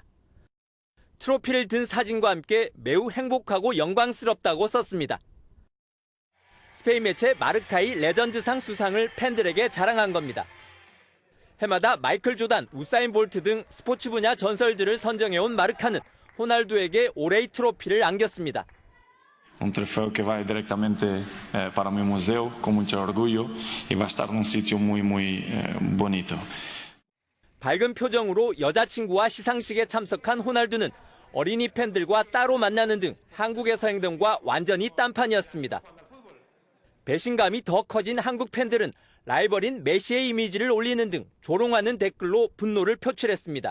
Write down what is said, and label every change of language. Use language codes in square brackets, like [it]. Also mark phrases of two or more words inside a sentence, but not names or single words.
[ko] 트로피를 든 사진과 함께 매우 행복하고 영광스럽다고 썼습니다. 스페인 매체 마르카의 레전드상 수상을 팬들에게 자랑한 겁니다. 해마다 마이클 조단, 우사인 볼트 등 스포츠 분야 전설들을 선정해온 마르카는 호날두에게 올해의 트로피를 안겼습니다. [es] Un trofeo que va directamente para mi museo con mucho orgullo y va a estar en un sitio muy bonito. [ko] 밝은 표정으로 여자친구와 시상식에 참석한 호날두는 어린이 팬들과 따로 만나는 등 한국에서 행동과 완전히 딴판이었습니다. 배신감이 더 커진 한국 팬들은 라이벌인 메시의 이미지를 올리는 등 조롱하는 댓글로 분노를 표출했습니다.